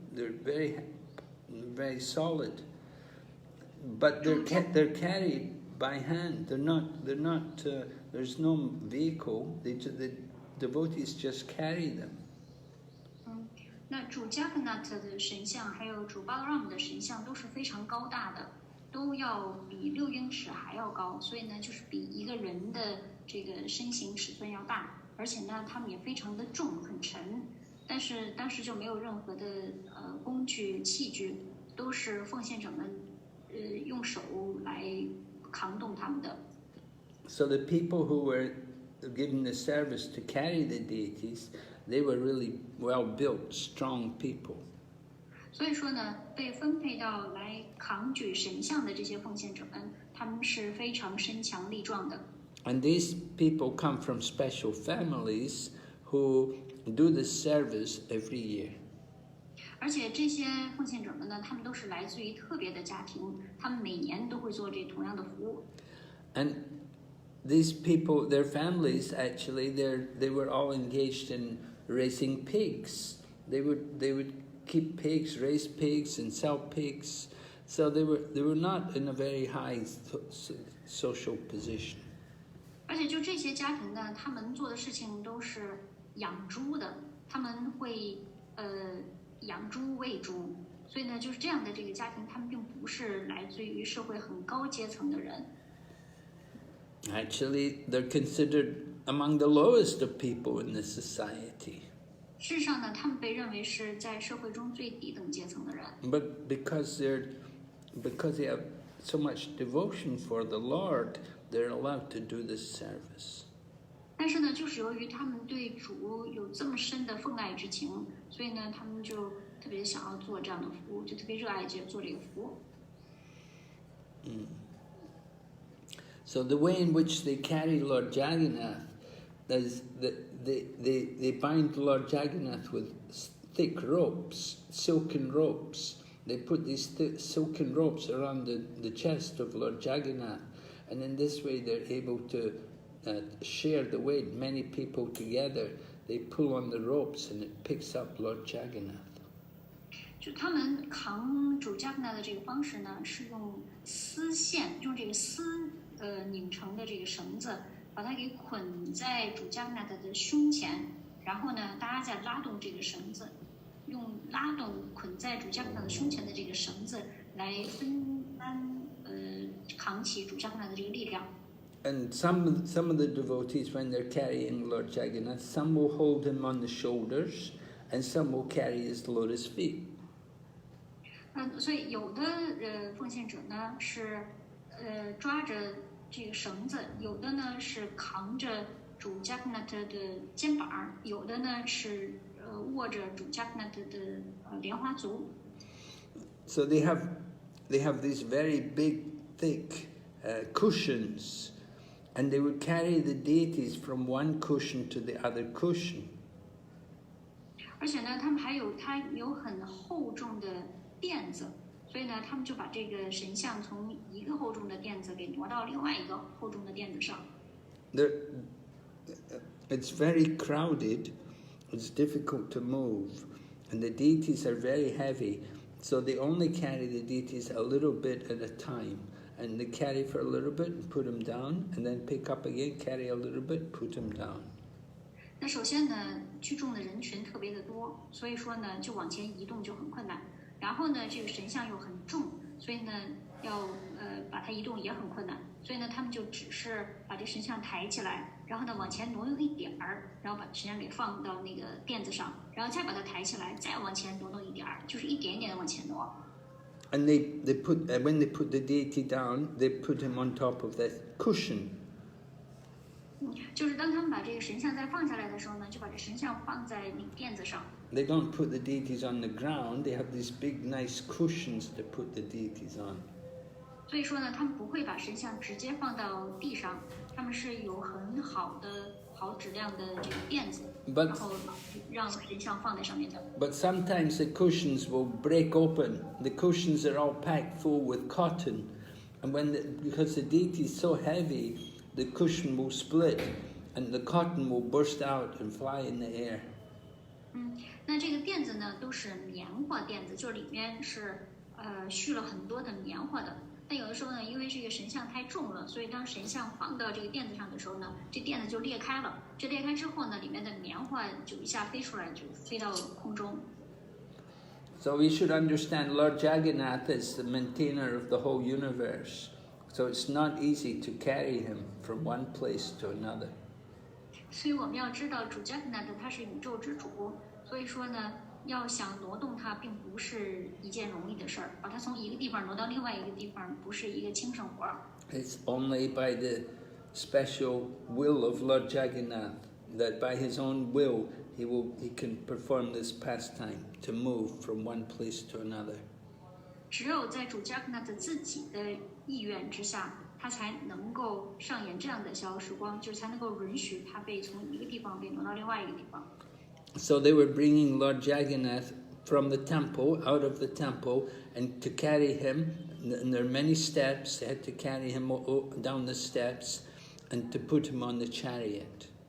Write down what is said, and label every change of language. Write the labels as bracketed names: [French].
[English] They're very solid. But they're carried by hand. They're not. There's no vehicle. The devotees just carry them. [Chinese] 那主 Jagannath 的神像还有主 Balaram 的神像都是非常高大的，都要比6英尺还要高，所以呢，就是比一个人的这个身形尺寸要大，而且呢，他们也非常的重，很沉。但是当时就没有任何的工具器具，都是奉献者们用手来扛动他们的。 [English] So the people who were given the service to carry the deities, they were really well-built, strong people. [Chinese] 所以说呢，被分配到来扛举神像的这些奉献者们，他们是非常身强力壮的。 [English] And these people come from special families who do this service every year. [Chinese] 而且这些奉献者们呢，他们都是来自于特别的家庭，他们每年都会做这同样的服务。 [English] And these people, their families actually, they were all engaged in raising pigs. They would keep pigs, raise pigs, and sell pigs. So they were not in a very high social position. [Chinese] 而且就这些家庭呢，他们做的事情都是养猪的，他们会养猪喂猪，所以呢，就是这样的这个家庭，他们并不是来自于社会很高阶层的人。 [English] Actually, they're considered among the lowest of people in the society. [Chinese] 事实上呢，他们被认为是在社会中最低等阶层的人。 [English] But because they have so much devotion for the Lord, they're allowed to do this service. [Chinese] 但是呢，就是由于他们对主有这么深的奉爱之情，所以呢，他们就特别想要做这样的服务，就特别热爱做这个服务。 [English] So the way in which they carry Lord Jagannath is that they bind Lord Jagannath with thick ropes, silken ropes. They put these silken ropes around the chest of Lord Jagannath, and in this way they're able to share the weight. Many people together, they pull on the ropes and it picks up Lord Jagannath. [Chinese] 就他们扛主 Jagannath 的这个方式呢，是用丝线，用这个丝拧成的这个绳子，把它给捆在主 Jagannath 的胸前，然后呢，大家再拉动这个绳子，用拉动捆在主 Jagannath 的胸前的这个绳子来分担扛起主 Jagannath 的这个力量。 [English] And some of the devotees, when they're carrying Lord Jagannath, some will hold him on the shoulders, and some will carry his lotus feet. [Chinese] 所以有的奉献者呢是抓着这个绳子，有的呢是扛着主 Jagannath 的肩膀，有的呢是握着主 Jagannath 的莲花足。 [English] So they have these very big, thick cushions. And they would carry the deities from one cushion to the other cushion. [Chinese] 而且呢，他们还有很厚重的垫子，所以呢，他们就把这个神像从一个厚重的垫子给挪到另外一个厚重的垫子上。 [English] It's very crowded. It's difficult to move, and the deities are very heavy. So they only carry the deities a little bit at a time. And they carry for a little bit and put them down, and then pick up again, carry a little bit, put them down. [Chinese] 那首先呢，聚众的人群特别的多，所以说呢，就往前移动就很困难。然后呢，这个神像又很重，所以呢，要把它移动也很困难。所以呢，他们就只是把这神像抬起来，然后呢往前挪用一点儿，然后把神像给放到那个垫子上，然后再把它抬起来，再往前挪动一点儿，就是一点点的往前挪。 [English] And they put when they put the deity down, they put him on top of this cushion. [Chinese] 就是当他们把这个神像再放下来的时候呢，就把这神像放在那个垫子上。 [English] They don't put the deities on the ground. They have these big, nice cushions to put the deities on. [Chinese] 所以说呢，他们不会把神像直接放到地上，他们是有很好的、好质量的这个垫子，然后让神像放在上面的。 [English] But sometimes the cushions will break open. The cushions are all packed full with cotton, and because the deity is so heavy, the cushion will split, and the cotton will burst out and fly in the air. [Chinese] 那这个垫子呢，都是棉花垫子，就是里面是蓄了很多的棉花的。但有的时候呢，因为这个神像太重了，所以当神像放到这个垫子上的时候呢，这垫子就裂开了。这裂开之后呢，里面的棉花就一下飞出来，就飞到空中。 [English] So we should understand Lord Jagannath is the maintainer of the whole universe. So it's not easy to carry him from one place to another. [Chinese] 所以我们要知道，主Jagannath他是宇宙之主，所以说呢，要想挪动它，并不是一件容易的事儿。把它从一个地方挪到另外一个地方，不是一个轻省活儿。 [English] It's only by the special will of Lord Jagannath that by his own will he can perform this pastime to move from one place to another. [Chinese] 只有在主Jagannath自己的意愿之下，他才能够上演这样的逍遥时光，就是才能够允许他被从一个地方被挪到另外一个地方。 [English] So they were bringing Lord Jagannath from the temple, out of the temple, and to carry him, and there are many steps, they had to carry him down the steps and to put him on the chariot.